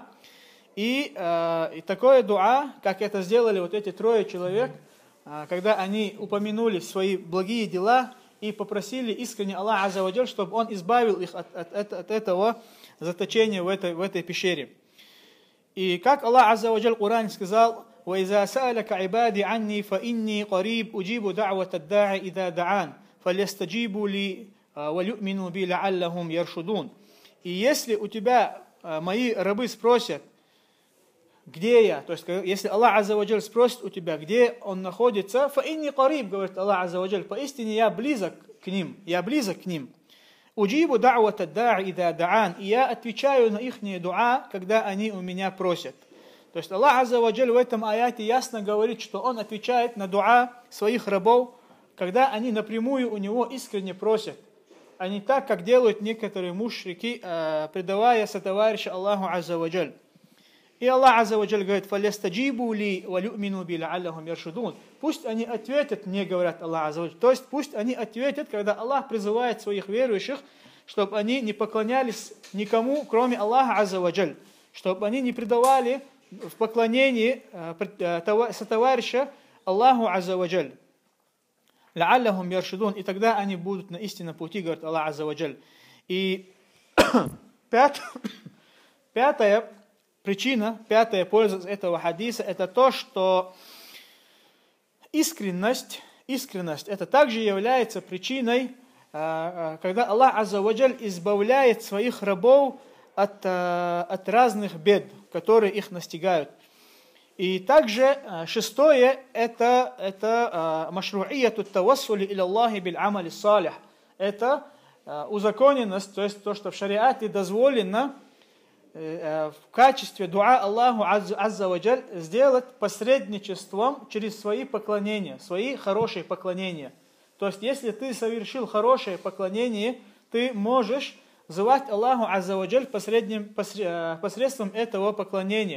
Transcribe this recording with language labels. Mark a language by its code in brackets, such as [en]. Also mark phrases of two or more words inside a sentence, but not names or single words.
[ru] И такое дуа, как это сделали вот эти 3 человек, когда они упомянули свои благие дела и попросили искренне Аллаха [ar] عز وجل, [ru] чтобы он избавил их от этого заточения в этой пещере. И как Аллах [ar] عز وجل [ru] в Коране сказал: [ar] وَإِذَا سَأَلَكَ عِبَادِي عَنِّي فَإِنِّي قَرِيبٌ أُجِيبُ دَعْوَةَ الدَّاعِ إِذَا دَعَانِ فَلْيَسْتَجِيبُوا لِي وَلْيُؤْمِنُوا بِي لَعَلَّهُمْ يَرْشُدُونَ. [ru] И если у тебя мои рабы спросят, где я, то есть если Аллах [ar] عز وجل [ru] спросит у тебя, где он находится, [ar] فَإِنِّي قَرِيبٌ, [ru] говорит Аллах [ar] عز وجل, [ru] поистине я близок к ним. [ar] «أجيب دعوة الداع إذا دعان», [ru] и я отвечаю на их дуа, когда они у меня просят. То есть Аллах [ar] عز وجل [ru] в этом аяте ясно говорит, что Он отвечает на дуа своих рабов, когда они напрямую у Него искренне просят, а не так, как делают некоторые мушрики, предавая сотоварища Аллаху [ar] عز وجل. [ru] И Аллах [ar] عز وجل [ru] говорит: [ar] «فليستجيبوا لي وليؤمنوا بي لعلهم يرشدون». [ru] Пусть они ответят мне, говорят Аллах [ar] عز وجل. [ru] То есть пусть они ответят, когда Аллах призывает своих верующих, чтобы они не поклонялись никому, кроме Аллаха [ar] عز وجل, [ru] чтобы они не предавали в поклонении сотоварища Аллаху [ar] عز وجل. «لعلهم يرشدون», [ru] и тогда они будут на истинном пути, говорит Аллах [ar] عز وجل. [ru] И пятая польза этого хадиса, это то, что искренность это также является причиной когда Аллах [ar] عز وجل [ru] избавляет своих рабов от разных бед, которые их настигают. И также шестое это [ar] مشروعية التوسل إلى الله بالعمل الصالح. [ru] Это узаконенность, то есть то, что в шариате дозволено в качестве дуа Аллаху [ar] عز وجل [ru] сделать посредничеством через свои поклонения, свои хорошие поклонения. То есть, если ты совершил хорошее поклонение, ты можешь звать Аллаху [ar] عز وجل [ru] посредством этого поклонения.